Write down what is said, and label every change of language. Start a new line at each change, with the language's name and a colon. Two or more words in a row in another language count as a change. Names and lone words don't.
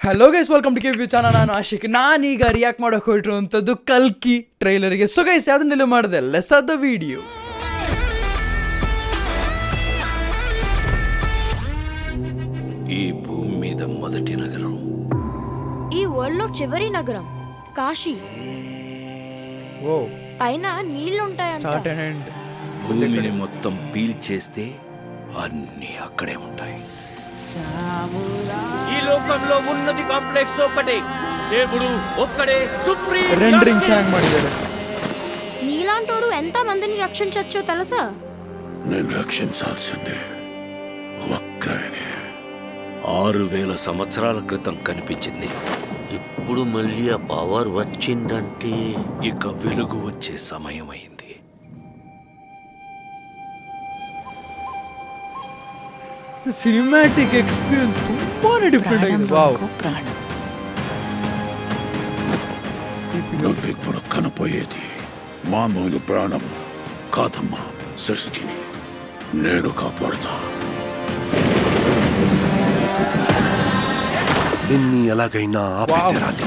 English: hello guys, welcome to KVP channel.
Kannada: ನಾನು ಆಶಿಕ್. ನಾನೀಗ ರಿಯಾಕ್ಟ್ ಮಾಡೋಕೆ ಹೊರಟಿರುವಂಥದ್ದು ಕಲ್ಕಿ ಟ್ರೈಲರ್ಗೆ.
English: so guys,
Kannada: ಅದನ್ನೆಲ್ಲ ಮಾಡಿದೆ ಲೆಸ್ ಆದ ವಿಡಿಯೋ.
Telugu: ఈ భూమి మీద మొదటి నగరం, ఈ వరల్డ్ లో చివరి నగరం కాశీ. ఓ పైన నీళ్లుంటాయంట.
English: start and end.
Telugu: భూమిని మొత్తం పీల్చేస్తే అన్నీ అక్కడే ఉంటాయి. ఈ లోకంలో ఉన్నది కాంప్లెక్స్ ఒక్కటే, దేవుడు ఒక్కడే సుప్రీం.
Kannada: రెండరింగ్ ಚೆನ್ನಾಗಿ ಮಾಡಿದ್ದಾರೆ.
Telugu: నీలాంటోడు ఎంత మందిని రక్షించొచ్చో తెలుసా? నేను రక్షించాల్సిందే ఒక్కడే. 6000 సంవత్సరాల క్రితం కనిపించింది. ఇప్పుడు మళ్ళీ ఆ పవర్ వచ్చిందంటే ఇక వెలుగు వచ్చే సమయం అయింది.
English: cinematic experience
Kannada: ತುಂಬಾನೇ ಡಿಫ್ರೆಂಟ್ ಆಗಿದೆ. ವಾವ್,
Telugu: ఇప్పుడు కనపోయేది మామూలు ప్రాణం కాదమ్మా, సృష్టిని నేను కాపాడుతా. దీన్ని ఎలాగైనా ఆపేరాలి.